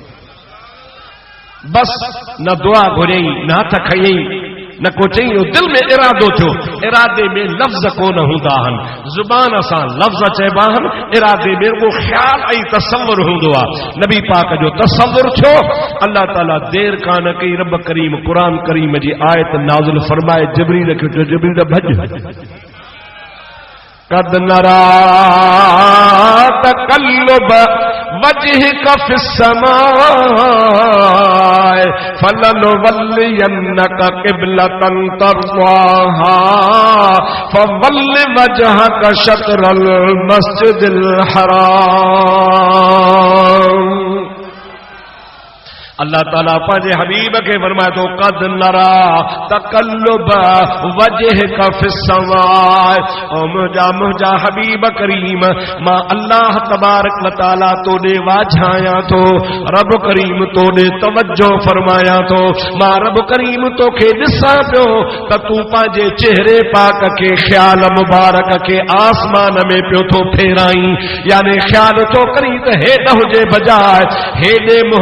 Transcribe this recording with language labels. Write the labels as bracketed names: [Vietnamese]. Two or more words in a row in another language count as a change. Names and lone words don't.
[Sindhi] बस न दुआ घुरियई न हथ खयई न को चई दिल में इरादो थियो इरादे में लफ्ज़ कोन हूंदा आहिनि ज़ुबान सां लफ्ज़ चइबा आहिनि इरादे में को ख्याल ऐं तसव्वुर हूंदो आहे नबी पाक जो तसव्वुर थियो अल्लाह ताला देर कान कई रब करीम क़ुरान करीम जी आयत नाज़िल फरमाए जिब्रील खे चयो जिब्रील भॼ [Arabic] قد نرى تقلب وجهك في السماء فلنولينك قبلة ترضاها فول وجهك شطر المسجد الحرام [Sindhi] अल्लाह ताला पंहिंजे हबीब खे फरमाए थो [Arabic] قد نرى تقلب وجهك في السماء [Sindhi] ओ मुंहिंजा हबीब करीम मां अल्लाह [Arabic] تبارك وتعالى [Sindhi] तोॾे वाझायां थो रब करीम तोॾे तवज्जो फरमायां थो मां रब करीम तोखे ॾिसां पियो त तूं पंहिंजे चेहरे पाक खे ख्याल मुबारक खे आसमान में पियो थो फेराई यानी ख्याल थो करी त हेॾ हुजे बजाए हेॾे मुंहुं